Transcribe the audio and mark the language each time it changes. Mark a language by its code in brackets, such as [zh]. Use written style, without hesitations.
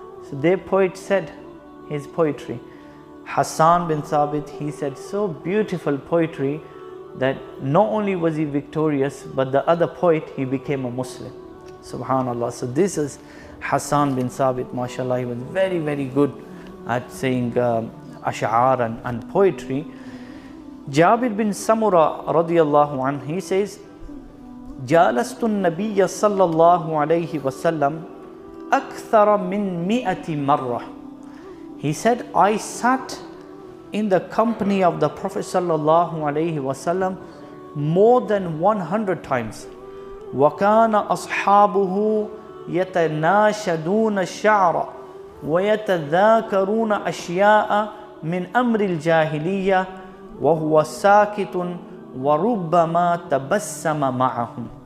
[en] So their poet said his poetry. Hassan bin Thabit, he said so beautiful poetry that not only was he victorious, but the other poet, he became a Muslim. Subhanallah. So this is Hassan bin Sabit, mashallah. He was very, very good at saying ash'ar and poetry. Jabir bin Samura radiyallahu anhu, he says, [ar] جالست النبي صلى الله عليه وسلم أكثر من 100 مرة. [en] He said, I sat in the company of the Prophet sallallahu alaihi wasallam more than 100 times. [ar] وَكَانَ أَصْحَابُهُ يَتَنَاشَدُونَ الشَّعْرَ وَيَتَذَاكَرُونَ أَشْيَاءَ مِنْ أَمْرِ الْجَاهِلِيَّةِ وَهُوَ سَاكِتٌ وَرُبَّمَا تَبَسَّمَ مَعَهُمْ.